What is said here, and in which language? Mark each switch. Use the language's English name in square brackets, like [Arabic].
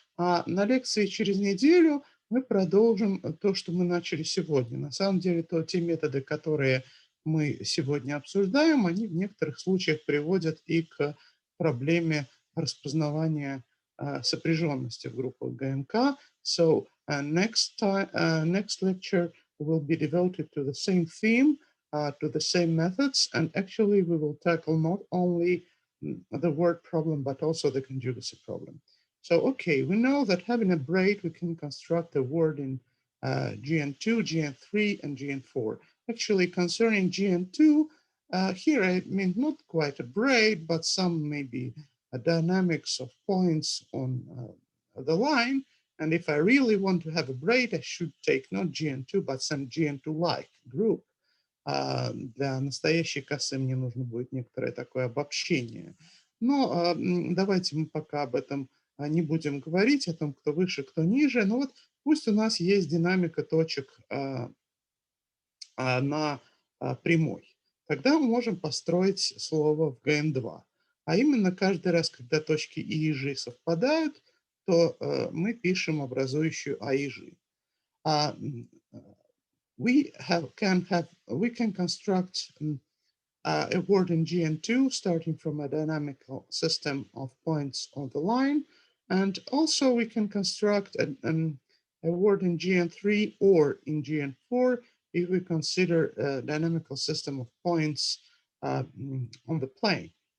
[Russian] А на лекции через неделю мы продолжим то, что мы начали сегодня. На самом деле, те методы, которые мы сегодня обсуждаем, они в некоторых случаях приводят и к проблеме распознавания сопряженности в группах ГНК. [English] So next lecture will be devoted to the same theme, to the same methods, and actually we will tackle not only the word problem, but also the conjugacy problem. So, okay, we know that having a braid, we can construct a word in GN2, GN3, and GN4. Actually, concerning GN2, here I mean not quite a braid, but some maybe a dynamics of points on the line. And if I really want to have a braid, I should take not GN2, but some GN2-like group. [Russian] Для настоящей косы мне нужно будет некоторое такое обобщение. Но давайте мы пока об этом не будем говорить, о том, кто выше, кто ниже. Но вот пусть у нас есть динамика точек на прямой. Тогда мы можем построить слово в ГН2. А именно каждый раз, когда точки И и Ж совпадают, то мы пишем образующую А и Ж. [English] We can construct a word in GN2 starting from a dynamical system of points on the line, and also we can construct a word in GN3 or in GN4 if we consider a dynamical system of points on the plane.